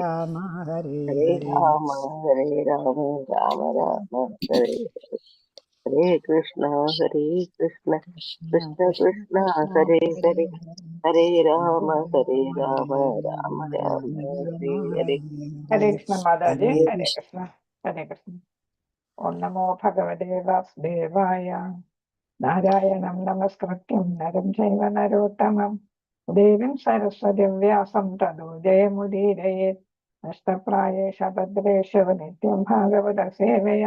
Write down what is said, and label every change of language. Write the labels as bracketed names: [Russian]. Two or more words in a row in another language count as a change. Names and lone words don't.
[Sanskrit] രാമ ഹരേ ഹരേ ഹരേ. രാമ രാമ രാമ ഹരേ. ഹരേ കൃഷ്ണ കൃഷ്ണ കൃഷ്ണ കൃഷ്ണ കൃഷ്ണ കൃഷ്ണ കൃഷ്ണ ഹരേ ഹരേ ഹരേ. ഹരേ. ഹരേ ഹരേ രാമ രാമ രാമ രാമ രാമ രാമ ഹരേ ഹരേ. ഹരേ ഹരേ. കൃഷ്ണ മാതാജി. ഹരേ ഹരേ കൃഷ്ണ കൃഷ്ണ. ഹരേ കൃഷ്ണ. ഓം നമോ ഭഗവതേ വാസുദേവായ. നാരായണം നമസ്കൃത്യം നരം ചൈവ നരോത്തമം ദേവീം സരസ്വതിം വ്യാസം തതോ ജയമുദീരയേത്. നഷ്ടപ്രായേഷ ഭദ്രേഷു നിത്യം ഭാഗവത സേവയാ.